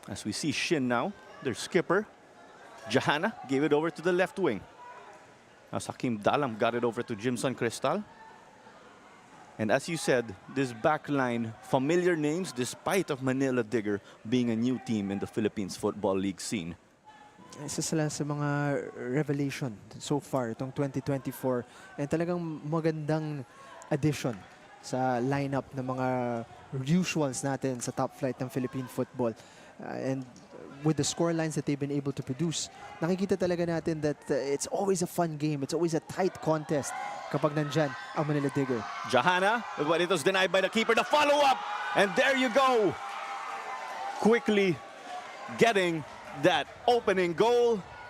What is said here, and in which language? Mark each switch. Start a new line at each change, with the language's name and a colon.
English: As we see Shin now, their skipper, Johanna, gave it over to the left wing. As Hakim Dalam got it over to Jimson Cristal. And as you said, this back line, familiar names despite of Manila Digger being a new team in the Philippines Football League scene.
Filipino: Isa sila sa mga revelation
English: so far
Filipino: itong 2024. And talagang magandang addition sa lineup ng mga usuals natin sa top flight ng Philippine football.
English: And with the score lines that they've been able to produce,
Filipino: nakikita talaga natin
English: that it's always a fun game. It's always a tight contest
Filipino: kapag nandyan ang
English: Manila Digger. Johanna, but it was denied by the keeper. The follow-up, and there you go. Quickly getting that opening goal.